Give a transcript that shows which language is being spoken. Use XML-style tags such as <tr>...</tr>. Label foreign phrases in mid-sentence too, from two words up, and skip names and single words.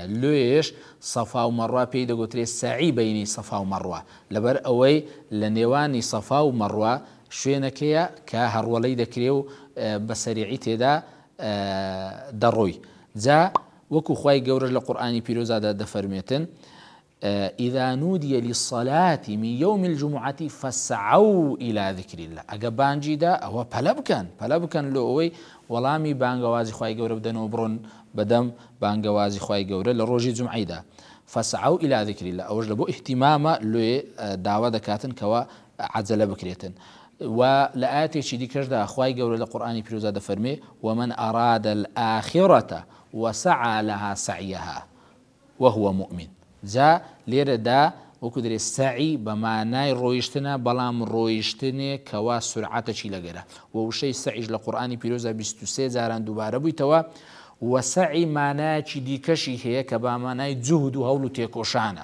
<ckb>لێش سەفا و مەڕوا پێی دەگوترێت سەعی بەینی سەفا و مەڕوا، لەبەر ئەوەی لە نێوانی سەفا و مەڕوا شوێنەکەیە کە هەڕوەڵەی دەکرێ و بە سەریعی تێدا دەڕۆی. جا وەکو خوای گەورە لە قورئانی پیرۆزادا دەفەرمێتن</ckb> <ar>إذا نودي للصلاة من يوم الجمعة فاسعوا إلى ذكر الله.</ar> <ckb>ئەگە بانجی دا ئەوە پەلە بکەن لۆ ئەوەی وەڵامی بانگەوازی خوای گەورە بدەنەوە بڕۆن بەدەم بانگەوازی خوای گەورە لە ڕۆژی جومعەیدا.</ckb> <ar>فاسعوا إلى ذكر الله،</ar> <ckb>ئەوەش لە بۆ احتیمامە لێ داوا دەکاتن کەوە عەجەلە بکرێتن. و لە ئاەتێکی دیکەشدا خوای گەورە لە قورئانی پیرۆزە دەفەرمێ</ckb> <ar>ومن أراد الآخرة وسعى لها سعيها وهو مؤمن.</ar> <ckb>جا لێرەدا وەکو دەرێ سەعی بە مانای ڕۆیشتنە، بەڵام ڕۆیشتنێک کەوا سورعەتەکی لەگەرە. وەوشەی سەعیش لە قورئانی پیرۆزە 23 جاران دووبارە بوویتەوە. و سەعی مانایەکی دیکەشی هەیە کە با مانای جوهد و هەوڵ و تێکۆشانە.</ckb>